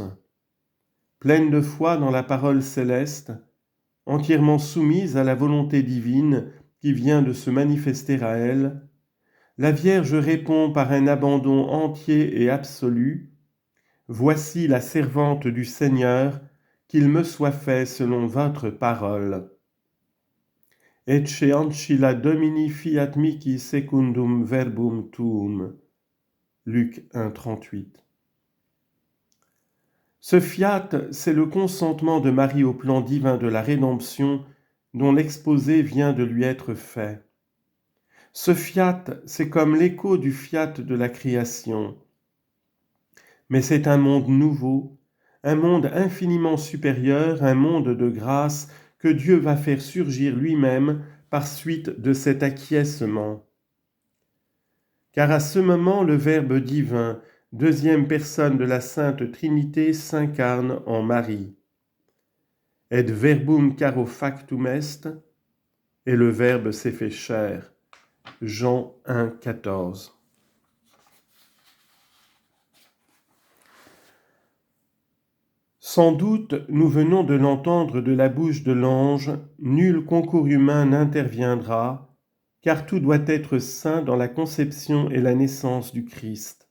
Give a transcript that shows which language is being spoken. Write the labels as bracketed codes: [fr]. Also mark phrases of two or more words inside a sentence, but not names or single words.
[fr] Pleine de foi dans la parole céleste, entièrement soumise à la volonté divine qui vient de se manifester à elle, la Vierge répond par un abandon entier et absolu: « Voici la servante du Seigneur, qu'il me soit fait selon votre parole. [la] Ecce ancilla Domini fiat mihi secundum verbum tuum. [fr] » Luc 1, 38. Ce fiat, c'est le consentement de Marie au plan divin de la rédemption dont l'exposé vient de lui être fait. Ce fiat, c'est comme l'écho du fiat de la création. Mais c'est un monde nouveau, un monde infiniment supérieur, un monde de grâce que Dieu va faire surgir lui-même par suite de cet acquiescement. Car à ce moment, le Verbe divin, deuxième personne de la Sainte Trinité, s'incarne en Marie. [la] Et verbum caro factum est, [fr] et le Verbe s'est fait chair. Jean 1, 14. Sans doute, nous venons de l'entendre de la bouche de l'ange, nul concours humain n'interviendra, car tout doit être saint dans la conception et la naissance du Christ.